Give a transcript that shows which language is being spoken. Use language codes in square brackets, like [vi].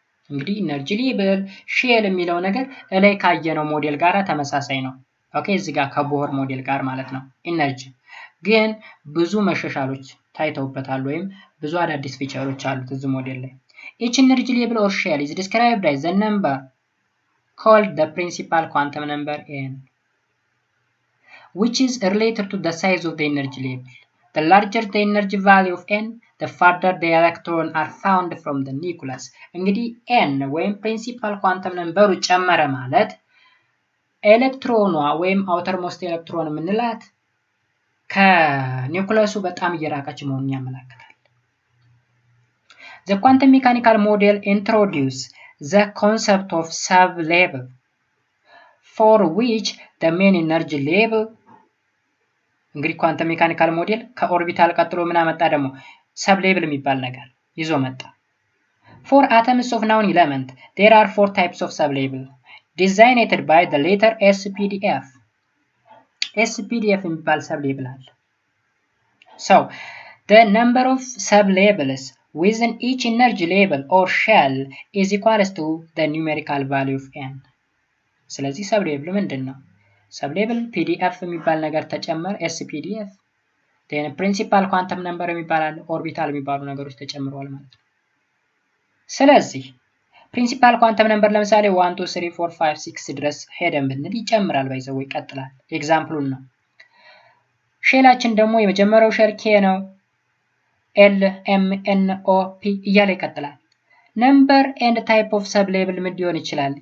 [am] እንግዲህ ኢነርጂ ሌብል ሼል የሚለው ነገር እላይ ካየነው ሞዴል ጋር ተመሳሳይ ነው። ኦኬ እዚህ ጋር ከቦር ሞዴል ጋር ማለት ነው። ኢነርጂ ግን ብዙ መሻሻሎች ታይተውበታል ወይም ብዙ አዳዲስ ፊቸሮች አሉት እዚህ ሞዴል ላይ። [en] each energy label or shell is described as the number called the principal quantum number n, which is related to the size of the energy label. The larger the energy value of n, the farther the electron are found from the nucleus. [am] እንግዲህ n ወይም principal quantum number ጨመረ ማለት ኤሌክትሮኗ ወይም outer most ኤሌክትሮን የምንላት ከኒውክለሱ በጣም እየራቀች መሆኑን ያመለክታል። [en] The quantum mechanical model introduces the concept of sub-level, for which the main energy level [am] እንግዲህ ኳንተም ሜካኒካል ሞዴል ከኦርቢታል ቀጥሎ ምን አመጣ ደግሞ ሰብ ሌብል የሚባል ነገር ይዞ መጣ። [en] For atoms of known element there are 4 types of sub level designated by the letter SPDF. [am] SPDF የሚባል ሰብ ሌብል አለ። [en] So the number of sub labels within each energy level or shell is equal to the numerical value of n. [am] ስለዚህ ሰብ ሌብል ምንድነው? ሰብ ሌብል ፒዲኤፍ የሚባል ነገር ተጨመረ ኤስፒዲኤፍ then principal quantum number የሚባል አለ ኦርቢታል የሚባሉ ነገሮች ተጨምረዋል ማለት ነው። ስለዚህ principal quantum number ለምሳሌ 1 2 3 4 5 6 ድረስ ሄደን ብንል ይጨምራል ባይዘው ይቀጥላል። ኤግዛምፕሉን ነው። ሼላችን ደግሞ የመጀመሪያው ሼል ኬ ነው። ኤል ኤም ኤን ኦ ፒ እያለ ይቀጥላል። ነምበር ኤንድ ታይፕ ኦፍ ሰብ ሌብል ምን ሊሆን ይችላል?